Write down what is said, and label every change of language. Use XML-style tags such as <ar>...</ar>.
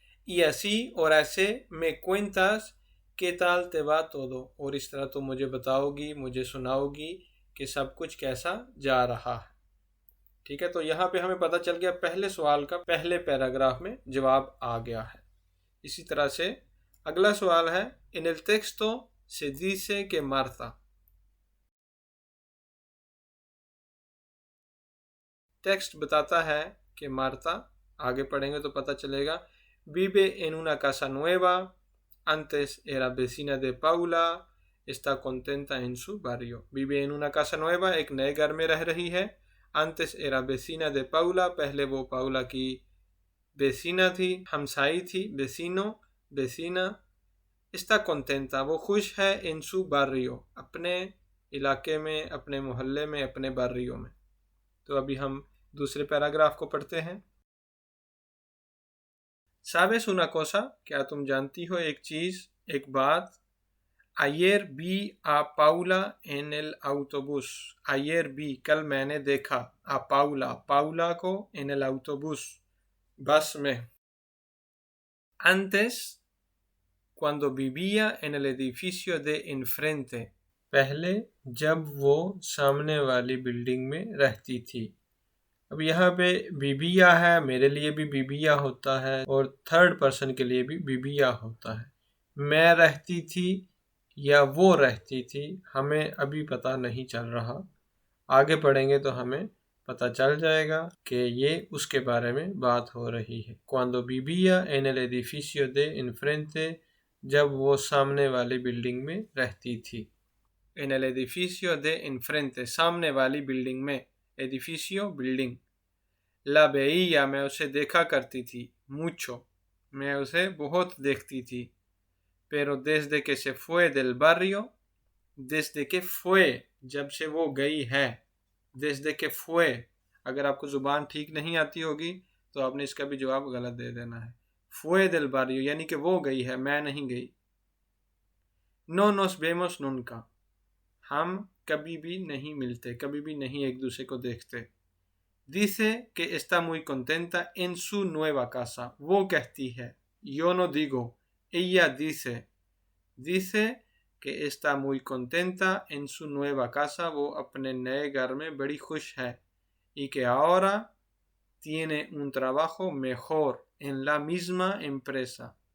<es>y así,</es> <hi>और ऐसे,</hi> <es>me cuentas ¿qué tal te va todo,</es> <hi>और इस तरह तुम मुझे बताओगी, मुझे सुनाओगी कि सब कुछ कैसा जा रहा है। ठीक है, तो यहाँ पे हमें पता चल गया पहले सवाल का पहले पैराग्राफ में जवाब आ गया है।</hi> <es>इसी तरह से अगला सवाल है, en el texto se dice que Marta,</es> <hi>text बताता है कि मार्ता, आगे पढ़ेंगे तो पता चलेगा,</hi> <es>vive en una casa nueva, antes era vecina de Paula, está contenta en su barrio। vive en una casa nueva,</es> <hi>एक नए घर में रह रही है।</hi> <es>antes era vecina de Paula,</es> <hi>पहले वो पाउला की वेसिना थी, हमसाई थी,</hi> <es>vecino, vecina। está contenta,</es> <hi>वो खुश है,</hi> <es>en su barrio,</es> <hi>अपने इलाके में, अपने मोहल्ले में, अपने barrio में। तो अभी हम दूसरे पैराग्राफ को पढ़ते हैं।</hi> <es>¿Sabes una cosa?</es> <hi>क्या तुम जानती हो एक चीज़, एक बात?</hi> <es>Ayer vi a Paula en el autobús। Ayer vi,</es> <hi>कल मैंने देखा,</hi> <es>a Paula,</es> <hi>पाउला को,</hi> <es>en el autobús,</es> <hi>बस में।</hi> <es>Antes, cuando vivía en el edificio de enfrente,</es> <hi>पहले जब वो सामने वाली बिल्डिंग में रहती थी। अब यहाँ पे बीबिया है, मेरे लिए भी बीबिया होता है और थर्ड पर्सन के लिए भी बीबिया होता है। मैं रहती थी या वो रहती थी, हमें अभी पता नहीं चल रहा, आगे पढ़ेंगे तो हमें पता चल जाएगा कि ये उसके बारे में बात हो रही है।</hi> <es>Cuando vivía en el edificio de enfrente,</es> <hi>जब वो सामने वाली बिल्डिंग में रहती थी।</hi> <es>En el edificio de enfrente,</es> <hi>सामने वाली बिल्डिंग में,</hi> <es>edificio बिल्डिंग। La veía,</es> <hi>मैं उसे देखा करती थी, mucho, मैं उसे बहुत देखती थी।</hi> <es>Pero desde que se fue del barrio, desde que fue,</es> <hi>जब से वो गई है,</hi> <es>desde que fue,</es> <hi>अगर आपको ज़ुबान ठीक नहीं आती होगी तो आपने इसका भी जवाब गलत दे देना है। fue del barrio यानी कि वो गई है, मैं नहीं गई।</hi> <es>No nos vemos nunca,</es> <hi>हम कभी भी नहीं मिलते, कभी भी नहीं एक दूसरे को देखते।</hi> <es>Dice que está muy contenta en su nueva casa,</es> <hi>वो कहती है,</hi> <es>yo no digo, ella dice, dice que está muy contenta en su nueva casa,</es> <hi>वो अपने नए घर में बड़ी खुश है,</hi> <es>y que ahora tiene un trabajo mejor en la misma empresa,</es>